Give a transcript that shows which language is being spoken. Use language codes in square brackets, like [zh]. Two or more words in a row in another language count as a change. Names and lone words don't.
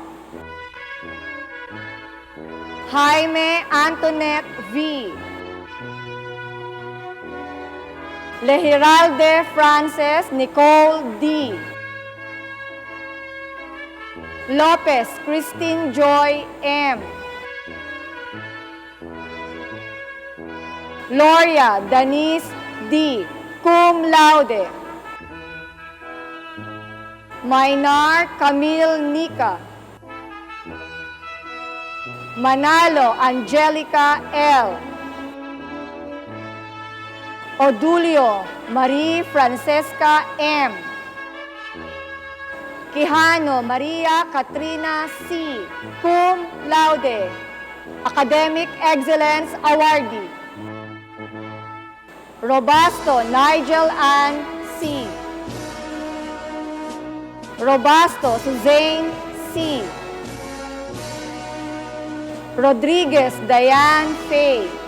[en] Jaime Antoinette V. Lehiralde Frances Nicole D. Lopez Christine Joy M. Gloria Denise D. [la] Cum laude. [en] Mainar Camille Nika. Manalo Angelica L. Odulio Marie Francesca M. Quijano Maria Katrina C. [la] Cum laude. [en] Academic Excellence Awardee. Robasto Nigel Ann C. Robasto Suzanne C. Rodriguez Diane Faye.